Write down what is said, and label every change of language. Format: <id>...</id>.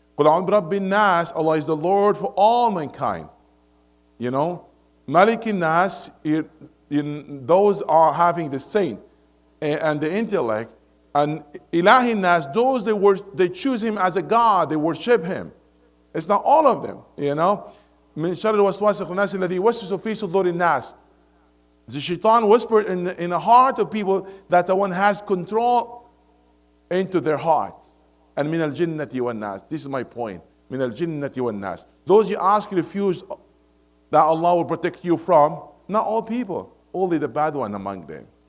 <ar>قُلْ أَعُوذُ بِرَبِّ النَّاسِ,</ar> <en>Allah is the Lord for all mankind.</en> <ar>مَلِكِ النَّاسِ,</ar> <en>those are having the saint and the intellect. And Ilahi Nas, those they choose him as a God, they worship him. It's not all of them,</en> <ar>من شر الوسواس الخناس الذي يوسوس في صدور الناس.</ar> <en>The shaitan whispered in the heart of people that the one has control into their hearts. And min al-jinnati wan-nas. This is my point. Min al-jinnati wan-nas. Those you ask, you refuse that Allah will protect you from, not all people, only the bad one among them.</en>